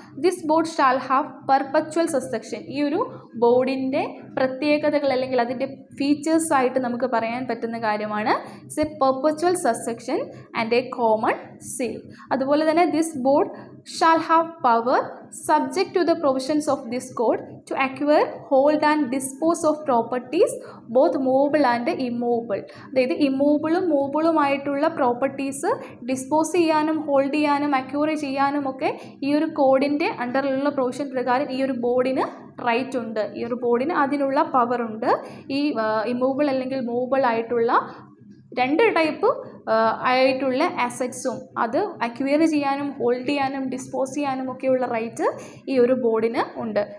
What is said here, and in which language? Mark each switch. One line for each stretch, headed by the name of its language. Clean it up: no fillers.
English: This board shall have perpetual succession.
Malayalam: ഈ ഒരു ബോർഡിൻ്റെ പ്രത്യേകതകൾ അല്ലെങ്കിൽ അതിൻ്റെ ഫീച്ചേഴ്സ് ആയിട്ട് നമുക്ക് പറയാൻ പറ്റുന്ന കാര്യമാണ്
English: It's a perpetual succession and a common seal.
Malayalam: അതുപോലെ തന്നെ
English: This board shall have power subject to the provisions of this code to acquire, hold and dispose of properties both movable and immovable.
Malayalam: അതായത് ഇമ്മൂവബിളും മൂവബിളുമായിട്ടുള്ള properties dispose ചെയ്യാനും hold ചെയ്യാനും acquire ചെയ്യാനും ഒക്കെ ഈ ഒരു കോഡിൻ്റെ അണ്ടറിലുള്ള provision പ്രകാരം ഈ ഒരു ബോർഡിന് റൈറ്റ് ഉണ്ട്. ഈ ഒരു ബോർഡിന് അതിനുള്ള പവർ ഉണ്ട്. ഈ ഇമ്മൂവബിൾ അല്ലെങ്കിൽ മൂവബിൾ ആയിട്ടുള്ള രണ്ട് ടൈപ്പ് ആയിട്ടുള്ള അസറ്റ്സും അത് അക്വയർ ചെയ്യാനും ഹോൾഡ് ചെയ്യാനും ഡിസ്പോസ് ചെയ്യാനും ഒക്കെയുള്ള റൈറ്റ് ഈ ഒരു ബോർഡിന് ഉണ്ട്.